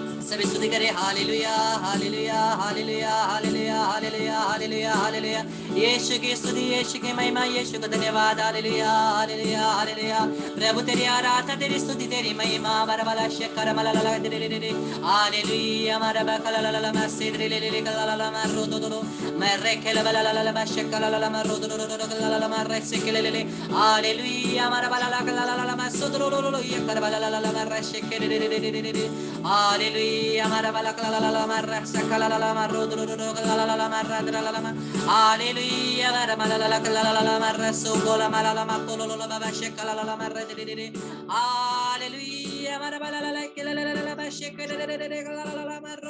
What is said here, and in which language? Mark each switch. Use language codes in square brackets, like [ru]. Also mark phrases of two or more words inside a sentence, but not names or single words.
[hi] सभी स्तुति करें। हालेलुया हालेलुया हालेलुया हालेलुया हालेलुया हालेलुया हालेलुया। यीशु की स्तुति, यीशु की महिमा, यीशु को धन्यवाद। हालेलुया हालेलुया हालेलुया। प्रभु तेरी आराधना, तेरी स्तुति, तेरी महिमा। बरबला शकर मलला दे दे दे। हालेलुया मरबा कलला मसेद्रे ले ले कलला मरो दो दो। मरे केलबला ला शकर ला मरो दो दो दो कलला मरे से केले। हालेलुया मरबा ला कलला मसोद्रो लो लो ये करबला ला मरे से केले। Hallelujah, marabala la marra sakala la marro la marra la ma. Hallelujah, marabala la marra sogola la matolo la baba shekala la marra de. Hallelujah, marabala la bashekala la marro.